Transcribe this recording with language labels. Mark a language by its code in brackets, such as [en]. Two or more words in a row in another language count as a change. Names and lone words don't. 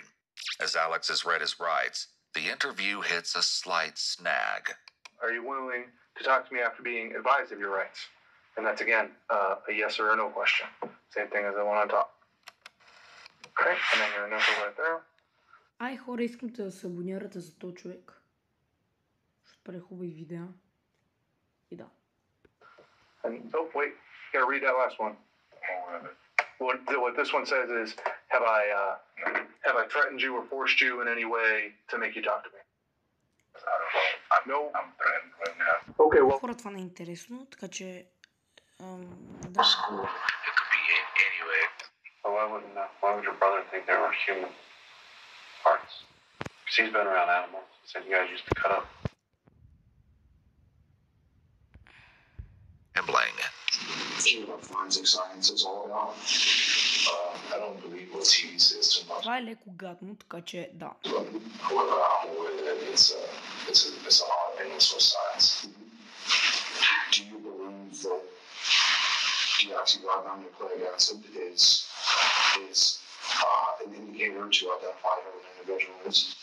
[en] As Alex has read his rights, the interview hits a slight snag. Are you willing to talk to me after being advised of your rights? And that's, again, a yes or a no question. Same thing as the one on top. Okay, and then your initial right there. [bg] Ай, хора, искам да се абонирате за този човек. Ще прави хубави видеа. И да. [en] And, oh, wait, you gotta read that last one. What this one says is, have I threatened you or forced you in any way to make you talk to me? No. I'm threatened right now. Okay, well. [bg] Хора, това не е интересно, така че... Да. [en] It could be in anyway. Why would your brother think there were human parts? Because he's been around animals. He said you guys used to cut up. Gambling. What forensic science is all about. I don't believe what TV says too much. [bg] Това е леко гадно, така че да. [en] However, I'm aware that it's a hard thing for science. Do you believe that deoxyribonucleic acid is an indicator to identify who an individual is?